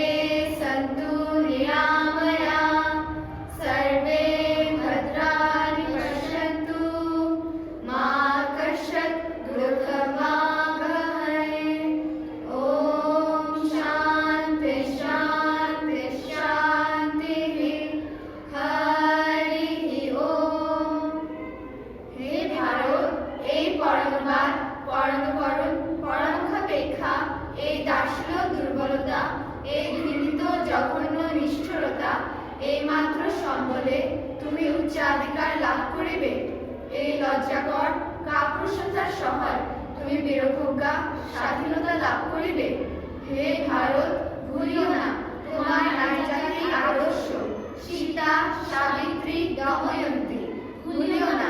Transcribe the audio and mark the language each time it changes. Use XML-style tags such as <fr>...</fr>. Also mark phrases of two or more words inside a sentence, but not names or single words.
<sa>सन्तु निरामयाः सर्वे भद्राणि पश्यन्तु मा कश्चित् दुःखभाग् ॐ शान्ति शान्ति शान्तिः हरिः ॐ</sa> <bn>হে ভারত এই পরমবাদ পরমকরণ পরমক্ষাপেক্ষা এই দাসল্য দুর্বলতা এই ঘৃণিত জঘন্য নিষ্ঠুরতা এই মাত্র সম্বলে তুমি উচ্চাধিকার লাভ করিবে এই লজ্জাকর কাপুরুষতার সহায় তুমি বীরপ্রজ্ঞা স্বাধীনতা লাভ করিবে হে ভারত ভুলিও না তোমার নারীজাতির আদর্শ সীতা সাবিত্রী দময়ন্তী ভুলিও না</bn>